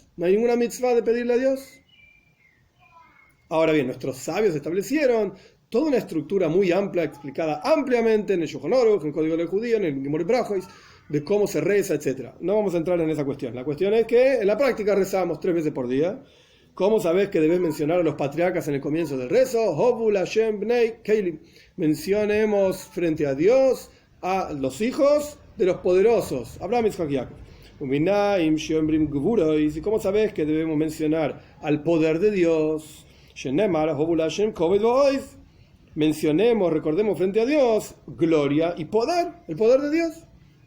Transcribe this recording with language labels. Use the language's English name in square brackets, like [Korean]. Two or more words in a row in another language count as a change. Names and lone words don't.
[Spanish] No hay ninguna mitzvah de pedirle a Dios. Ahora bien, nuestros sabios establecieron toda una estructura muy amplia, explicada ampliamente en el Shulchan Aruch, en el Código de los Judíos, en el Gemara Brachos, de cómo se reza, etc. No vamos a entrar en esa cuestión. La cuestión es que en la práctica rezamos 3 veces por día. ¿Cómo sabes que debes mencionar a los patriarcas en el comienzo del rezo? [Hebrew] הבו לה׳ בני אלים. [Spanish] Mencionemos frente a Dios a los hijos de los poderosos. Abraham, Yitzhak y Jacob. ¿Y cómo sabes que debemos mencionar al poder de Dios? Mencionemos, recordemos frente a Dios gloria y poder, el poder de Dios.